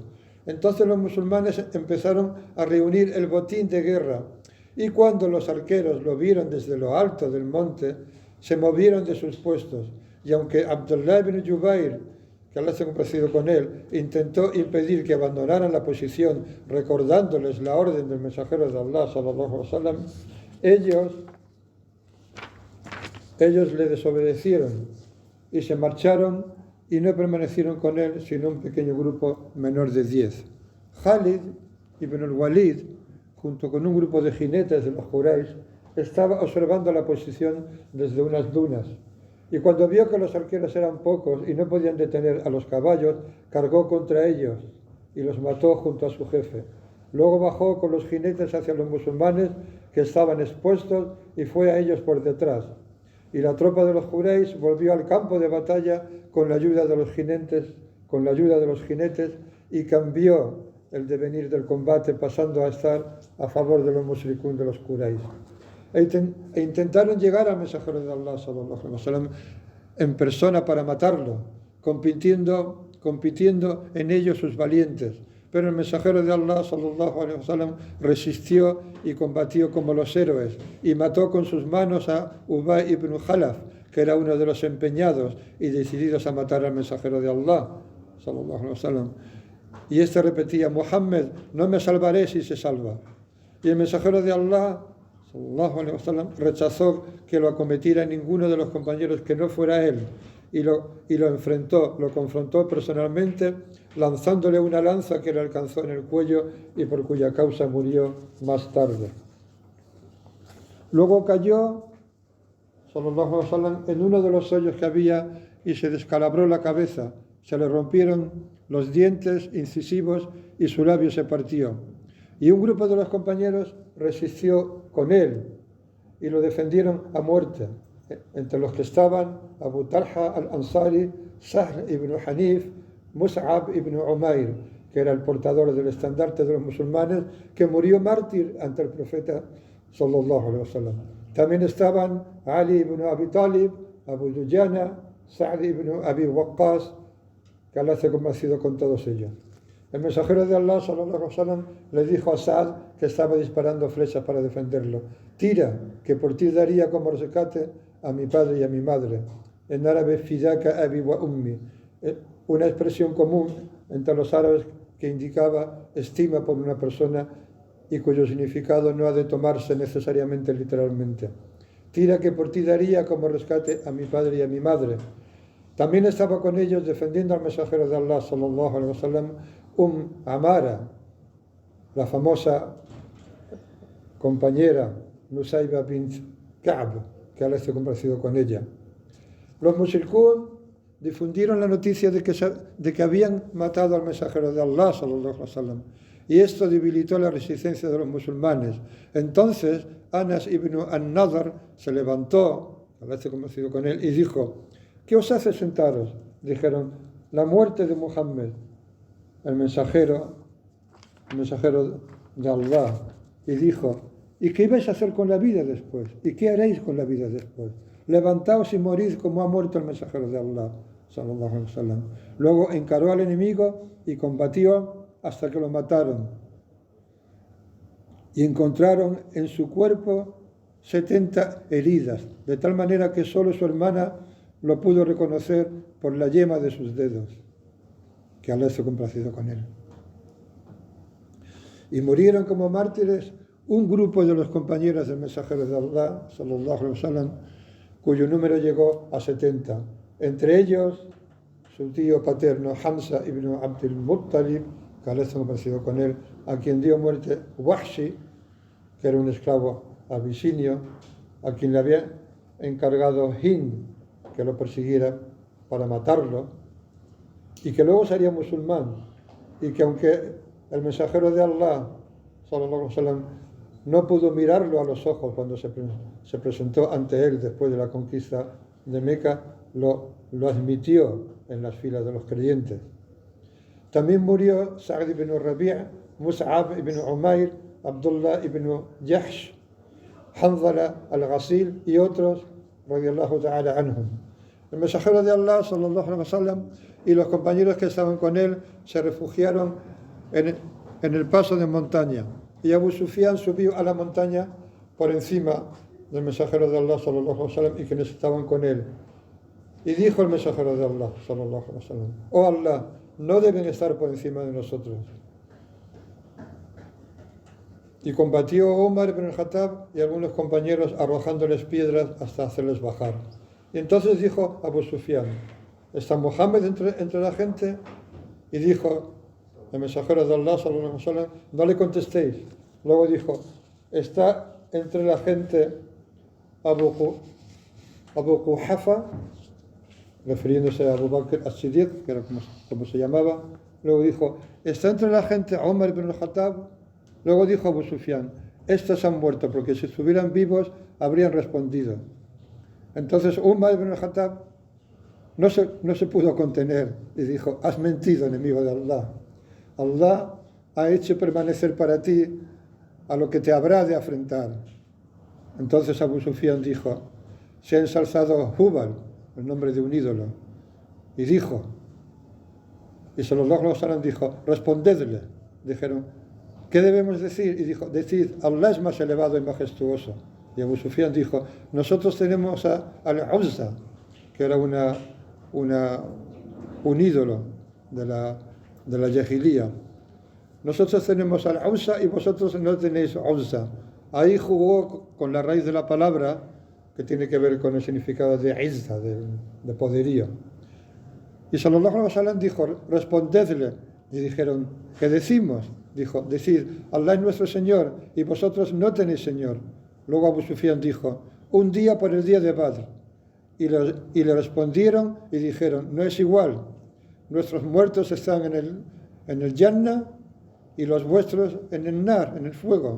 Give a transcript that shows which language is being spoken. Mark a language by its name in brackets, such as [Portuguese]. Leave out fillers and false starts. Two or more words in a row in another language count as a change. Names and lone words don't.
[Spanish] Entonces los musulmanes empezaron a reunir el botín de guerra, y cuando los arqueros lo vieron desde lo alto del monte, se movieron de sus puestos, y aunque Abdullah ibn Jubair, que Allah se ha complacido con él, intentó impedir que abandonaran la posición, recordándoles la orden del mensajero de Allah, [Arabic] صلى الله عليه وسلم, [Spanish] ellos le desobedecieron y se marcharon y no permanecieron con él sino un pequeño grupo menor de 10. Khalid ibn al-Walid, junto con un grupo de jinetes de los Quraysh, estaba observando la posición desde unas dunas. Y cuando vio que los arqueros eran pocos y no podían detener a los caballos, cargó contra ellos y los mató junto a su jefe. Luego bajó con los jinetes hacia los musulmanes que estaban expuestos y fue a ellos por detrás. Y la tropa de los Quraysh volvió al campo de batalla con la ayuda de los jinetes, y cambió el devenir del combate, pasando a estar a favor de los mushrikún de los Quraysh. E intentaron llegar al mensajero de Allah, [Arabic] صلى الله عليه وسلم, [Spanish] en persona para matarlo, compitiendo en ello sus valientes. Pero el mensajero de Allah, [Arabic] صلى الله عليه وسلم, [Spanish] resistió y combatió como los héroes y mató con sus manos a Ubay ibn Khalaf, que era uno de los empeñados y decididos a matar al mensajero de Allah, [Arabic] صلى الله عليه وسلم. [Spanish] Y este repetía: Muhammad, no me salvaré si se salva. Y el mensajero de Allah, [Arabic] صلى الله عليه وسلم, [Spanish] rechazó que lo acometiera ninguno de los compañeros que no fuera él, y lo confrontó personalmente, lanzándole una lanza que le alcanzó en el cuello y por cuya causa murió más tarde. Luego cayó, [Arabic] صلى الله عليه وسلم, [Spanish] en uno de los hoyos que había y se descalabró la cabeza, se le rompieron los dientes incisivos y su labio se partió. Y un grupo de los compañeros resistió con él y lo defendieron a muerte, entre los que estaban Abu Talha al-Ansari, Sahl ibn Hanif, Mus'ab ibn Umair, que era el portador del estandarte de los musulmanes, que murió mártir ante el profeta [Arabic] صلى الله عليه وسلم. [Spanish] También estaban Ali ibn Abi Talib, Abu Dujana, Sa'd ibn Abi Waqqas, que Allah se ha complacido con todos ellos. El mensajero de Allah, [Arabic] صلى الله عليه وسلم, [Spanish] le dijo a Sa'd, que estaba disparando flechas para defenderlo: tira, que por ti daría como rescate a mi padre y a mi madre. En árabe, [Arabic] فداك أبي وأمي, [Spanish] una expresión común entre los árabes que indicaba estima por una persona y cuyo significado no ha de tomarse necesariamente literalmente. Tira, que por ti daría como rescate a mi padre y a mi madre. También estaba con ellos defendiendo al mensajero de Allah, [Arabic] صلى الله عليه وسلم, [Spanish] Amara, la famosa compañera Nusayba bint Ka'b, que Allah esté complacido con ella. Los mushrikún difundieron la noticia de que habían matado al mensajero de Allah, [Arabic] صلى الله عليه وسلم, [Spanish] y esto debilitó la resistencia de los musulmanes. Entonces Anas ibn an-Nadr se levantó, Allah esté complacido con él, y dijo: ¿qué os hace sentaros? Dijeron: la muerte de Muhammad, el mensajero de Allah. Y dijo: ¿y qué vais a hacer con la vida después? ¿Y qué haréis con la vida después? Levantaos y morid como ha muerto el mensajero de Allah, [Arabic] صلى الله عليه وسلم. [Spanish] Luego encaró al enemigo y combatió hasta que lo mataron. Y encontraron en su cuerpo 70 heridas, de tal manera que solo su hermana lo pudo reconocer por la yema de sus dedos, que Allah esté complacido con él. Y murieron como mártires un grupo de los compañeros del mensajero de Allah, [Arabic] صلى الله عليه وسلم, [Spanish] cuyo número llegó a 70. Entre ellos, su tío paterno, Hamza ibn Abdul Muttalib, que Allah esté complacido con él, a quien dio muerte Wahshi, que era un esclavo abisinio, a quien le había encargado Hind que lo persiguiera para matarlo, y que luego sería musulmán, y que aunque el mensajero de Allah, [Arabic] صلى الله عليه وسلم, [Spanish] no pudo mirarlo a los ojos cuando se presentó ante él después de la conquista de Meca, lo admitió en las filas de los creyentes. También murió Sa'd ibn Rabi', Mus'ab ibn Umair, Abdullah ibn Jahsh, Hanzala al-Ghasil y otros, [Arabic] رضي الله تعالى عنهم. [Spanish] El mensajero de Allah, [Arabic] صلى الله عليه وسلم, [Spanish] y los compañeros que estaban con él se refugiaron en el paso de montaña. Y Abu Sufyan subió a la montaña por encima del mensajero de Allah, [Arabic] صلى الله عليه وسلم, [Spanish] y quienes estaban con él. Y dijo el mensajero de Allah, [Arabic] صلى الله عليه وسلم: [Spanish] oh Allah, no deben estar por encima de nosotros. Y combatió Umar ibn al-Khattab y algunos compañeros arrojándoles piedras hasta hacerles bajar. Y entonces dijo Abu Sufyan: ¿está Muhammad entre la gente? Y dijo el mensajero de Allah, [Arabic] صلى الله عليه وسلم: [Spanish] no le contestéis. Luego dijo: ¿está entre la gente Abu Quhafa? Refiriéndose a Abu Bakr as-Siddiq, que era como se llamaba. Luego dijo: ¿está entre la gente Umar ibn al-Khattab? Luego dijo Abu Sufyan: estos han muerto, porque si estuvieran vivos habrían respondido. Entonces Umar ibn al-Khattab no se pudo contener y dijo: has mentido, enemigo de Allah. Allah ha hecho permanecer para ti a lo que te habrá de afrentar. Entonces Abu Sufyan dijo: se ha ensalzado Hubal, el nombre de un ídolo. Y dijo, y [Arabic] صلى الله عليه وسلم [Spanish] dijo: respondedle. Dijeron: ¿qué debemos decir? Y dijo: decid, Allah es más elevado y majestuoso. Y Abu Sufyan dijo: nosotros tenemos al-Uzza, que era un ídolo de la Jahiliya. Nosotros tenemos al-Uzza y vosotros no tenéis Uzza. Ahí jugó con la raíz de la palabra, que tiene que ver con el significado de Izza, de poderío. Y [Arabic] صلى الله عليه وسلم [Spanish] dijo: respondedle. Y dijeron: ¿qué decimos? Dijo: decid, Allah es nuestro Señor y vosotros no tenéis Señor. Luego Abu Sufyan dijo: un día por el día de Badr. Y le respondieron y dijeron: no es igual. Nuestros muertos están en el Jannah y los vuestros en el Nar, en el fuego.